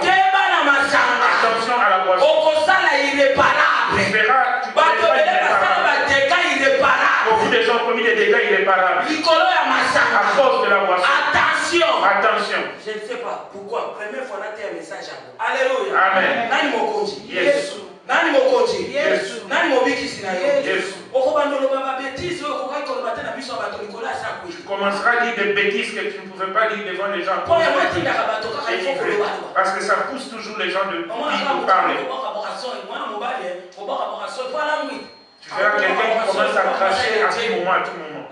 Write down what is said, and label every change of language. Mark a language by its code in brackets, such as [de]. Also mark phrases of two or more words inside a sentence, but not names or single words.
[fr] Attention à la boisson. Tu verras, tu verras irréparable. Beaucoup de gens ont commis des dégâts irréparables. À cause de la boisson. Attention. Je ne sais pas pourquoi. Première fois, on a un message à vous. Alléluia. Amen. [ln] Nani mokonji. Yes. Nani mokonji. Yes. Nani mobiki sinayo. Yes. [fr] Tu commenceras à dire des bêtises que tu ne pouvais pas dire devant les gens. Parce que ça pousse toujours les gens de parler. Tu verras quelqu'un qui commence à cracher à tout moment, à tout moment.